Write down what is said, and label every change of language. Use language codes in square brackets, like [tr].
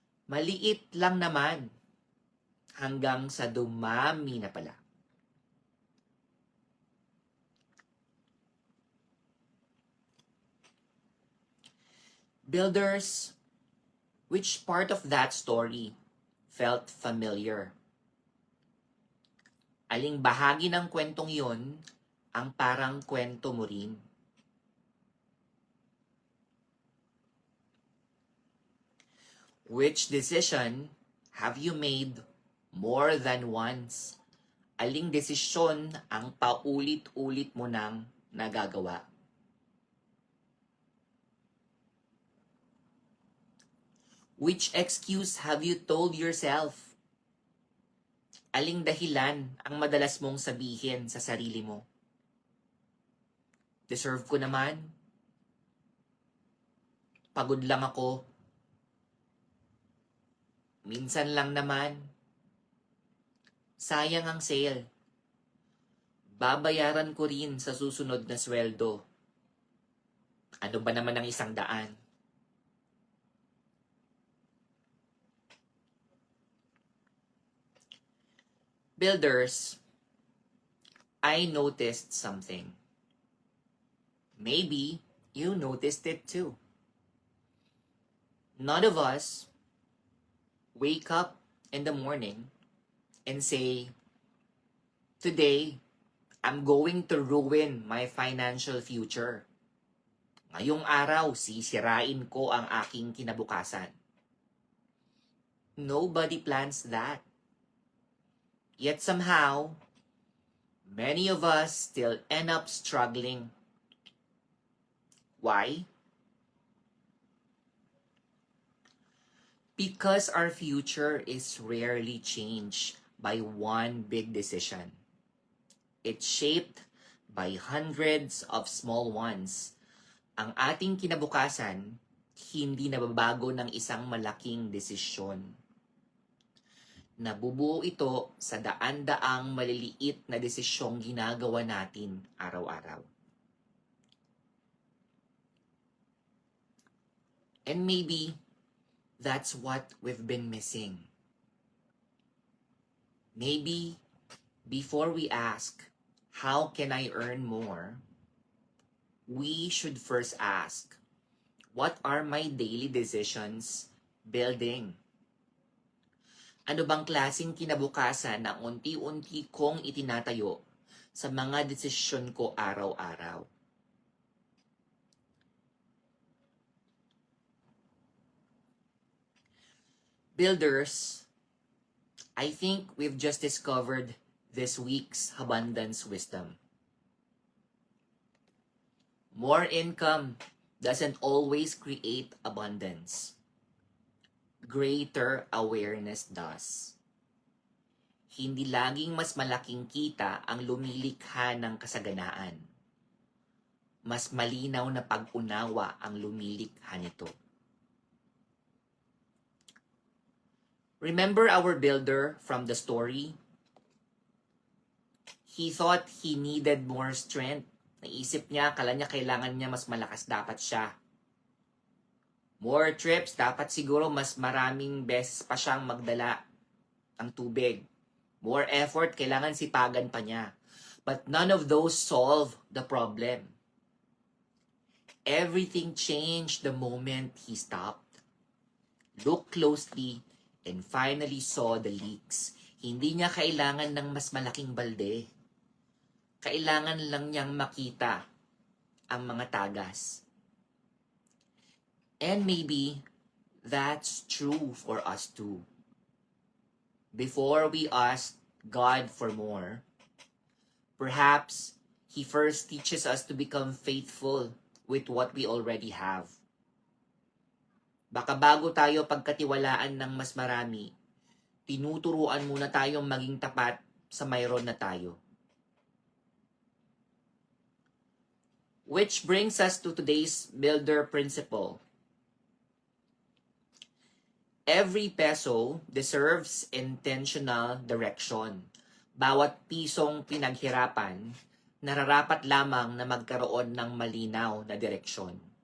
[tl] Maliit lang naman hanggang sa dumami na pala. [en] Builders, which part of that story felt familiar? [tl] Aling bahagi ng kwentong yon ang parang kwento mo rin? [en] Which decision have you made more than once? [tl] Aling desisyon ang paulit-ulit mo nang nagagawa? [en] Which excuse have you told yourself? [tl] Aling dahilan ang madalas mong sabihin sa sarili mo? Deserve ko naman. Pagod lang ako. Minsan lang naman. Sayang ang sale. Babayaran ko rin sa susunod na sweldo. Ano ba naman ang 100? [en] Builders, I noticed something. Maybe you noticed it too. None of us wake up in the morning and say, today, I'm going to ruin my financial future. [tl] Ngayong araw, sisirain ko ang aking kinabukasan. [en] Nobody plans that. Yet somehow, many of us still end up struggling. Why? Because our future is rarely changed by one big decision. It's shaped by hundreds of small ones. [tl] Ang ating kinabukasan, hindi nababago ng isang malaking desisyon. Nabubuo ito sa daan-daang maliliit na desisyong ginagawa natin araw-araw. [en] And maybe that's what we've been missing. Maybe before we ask, how can I earn more? We should first ask, what are my daily decisions building? [tl] Ano bang klaseng kinabukasan ang unti-unti kong itinatayo sa mga desisyon ko araw-araw? [en] Builders, I think we've just discovered this week's abundance wisdom. More income doesn't always create abundance. Greater awareness does. [tl] Hindi laging mas malaking kita ang lumilikha ng kasaganaan. Mas malinaw na pag-unawa ang lumilikha nito. [en] Remember our builder from the story? He thought he needed more strength. [tl] Naisip niya, kala niya kailangan niya mas malakas dapat siya. [en] More trips, [tl] dapat siguro mas maraming beses pa siyang magdala ng tubig. [en] More effort, [tl] kailangan sipagan pa niya. [en] But none of those solve the problem. Everything changed the moment he stopped, looked closely, and finally saw the leaks. [tl] Hindi niya kailangan ng mas malaking balde. Kailangan lang niyang makita ang mga tagas. [en] And maybe that's true for us too. Before we ask God for more, perhaps He first teaches us to become faithful with what we already have. [tl] Baka bago tayo pagkatiwalaan ng mas marami, tinuturuan muna tayong maging tapat sa mayroon na tayo. [en] Which brings us to today's builder principle. Every peso deserves intentional direction. [tl] Bawat pisong pinaghirapan, nararapat lamang na magkaroon ng malinaw na direksyon.